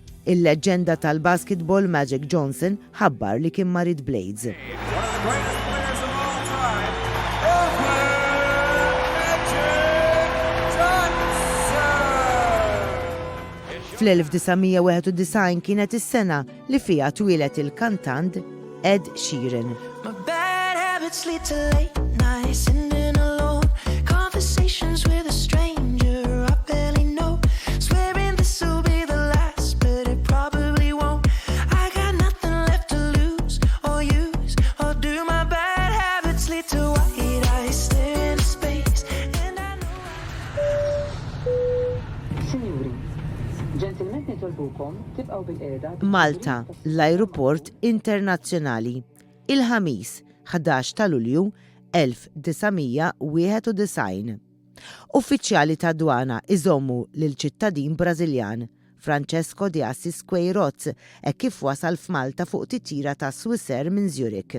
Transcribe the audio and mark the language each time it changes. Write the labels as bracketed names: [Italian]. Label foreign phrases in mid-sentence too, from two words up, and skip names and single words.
[Maltese] il-leġenda tal-basketball Magic Johnson ħabbar li kien marit Blades. Fl-1991 kienet is-sena li fiha twilet il-kantant Ed Sheeran. [English] My bad habits lead to late nights sitting alone, conversations with a stranger I barely know, swearing this will be the last, but it probably won't. I got nothing left to lose or use, or do my bad habits lead to white eyes staring into space, and I know [Maltese] Signori, ġentilment nitolbukom tibqgħu bil-qiegħda. Malta, l-Ajruport Internazzjonali. Il-ħamis, 11 ta' Lulju 1991. Uffiċjali ta' dwana iżommu lil ċittadin Brażiljan Francesco de Assis Queiroz kif wasal f'Malta fuq titjira ta' Swissair minn Zurich.